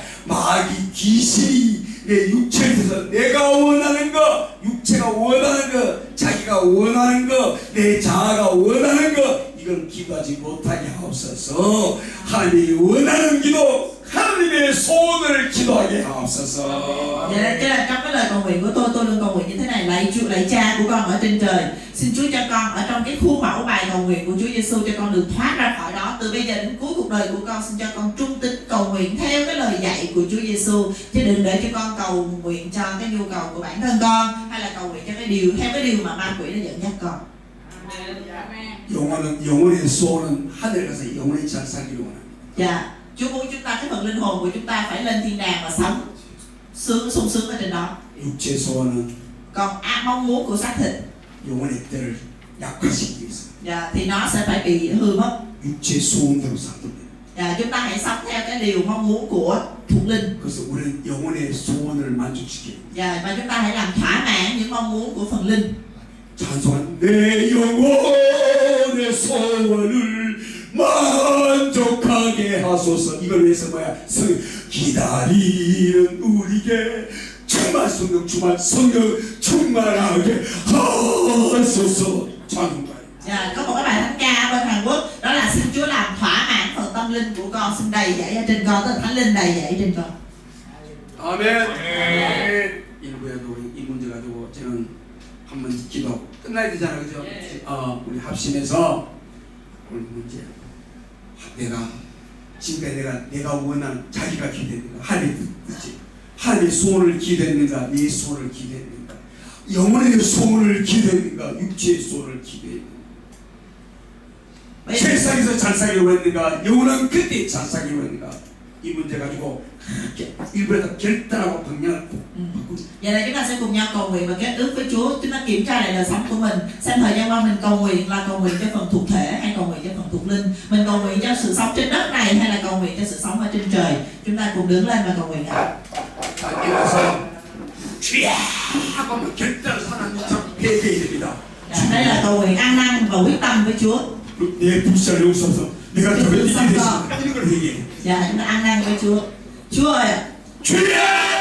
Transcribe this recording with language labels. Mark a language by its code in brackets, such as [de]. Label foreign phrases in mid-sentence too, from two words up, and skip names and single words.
[ko] 마귀 귀신이 내 육체에 대해서 내가 원하는 거, 육체가 원하는 거, 자기가 원하는 거, 내 자아가 원하는 거, 이걸 기도하지 못하게 하옵소서. 하나님이 원하는 기도, 하나님의 소원을 기도하게 하옵소서. [vi] Vậy nên trong cái lời cầu nguyện của tôi luôn cầu nguyện như thế này: lạy Chúa, lạy Cha của con ở trên trời, xin Chúa cho con ở trong cái khuôn mẫu bài cầu nguyện của Chúa Giêsu cho con được thoát ra khỏi đó. Từ bây giờ đến cuối cuộc đời của con, xin cho con trung tín cầu nguyện theo cái lời dạy của Chúa Giêsu, chứ đừng để cho con cầu nguyện cho cái nhu cầu của bản thân con, hay là cầu nguyện cho theo cái điều mà ma quỷ nó dẫn dắt con. [ko] 영혼의 소원은 하늘 가서 영원히 잘 살기를 원합니다. [vi] Dạ, Chúa muốn chúng ta, cái phần linh hồn của chúng ta phải lên thiên đàng và sống sung sướng ở trên đó. [ko] 육체 소원은 [vi] Còn mong muốn của xác thịt, [ko] 영혼의 때를 약화시키기 위해서 [vi] dạ, thì nó sẽ phải bị hư mất. [ko] 육체 소원대로 살도록 됩니다. [vi] Dạ, chúng ta hãy sống theo cái điều mong muốn của thuộc linh. [ko] 그래서 우리는 영혼의 소원을 만족시키는. [vi] Dạ, và chúng ta hãy làm thỏa mãn những mong muốn của phần linh. [ko] 찬송한 내 영혼의 소원을 만족하게 하소서. 이걸 위해서 뭐야? 기다리는 우리에게 정말 성령 충만하게 하소서. 찬송가요. [vi] Dạ, có một cái bài thánh ca bên Hàn Quốc, đó là xin Chúa làm thỏa mãn phần tâm linh của con, xin đầy dẫy ở trên con, tức là thánh linh đầy dẫy trên con. [ko] 아멘. 일부에도 우리 이 문제 가지고 저는 한번 기도 끝나야 되잖아, 그죠? 우리 합심해서 오늘 문제. 내가 지금까지 내가 원하는 자기가 기대했는가, 하나님의 뜻이, 하나님의 소원을 기대했는가, 내 소원을 기대했는가, 영혼의 소원을 기대했는가, 육체의 소원을 기대했는가, 세상에서 잘 살기로 했는가, 영원한 그때 잘 살기로 했는가, 이 문제 가지고 일부에다 결단하고 방향을 바꾸자. [vi] Vậy là chúng ta sẽ cùng nhau cầu nguyện và kết ước với Chúa. Chúng ta kiểm tra lại đời sống của mình, xem thời gian qua mình cầu nguyện là cầu nguyện cho phần thuộc thể hay cầu nguyện cho phần thuộc linh. Mình cầu nguyện cho sự sống trên đất này hay là cầu nguyện cho sự sống ở trên trời. Chúng ta cùng đứng lên và cầu nguyện ạ. [ko] 일어서 주야 하고 막 결단을 하나님처럼 회개해야 됩니다. [vi] Đây là cầu nguyện ăn năn và quyết tâm với Chúa. [ko] 내 불쌍을 용서하소서. 내가 더를 이기겠습니다. 이런 걸 회개해. [vi] Dạ chúng ta ăn năn với Chúa. Chúa ơi, [ko] 주야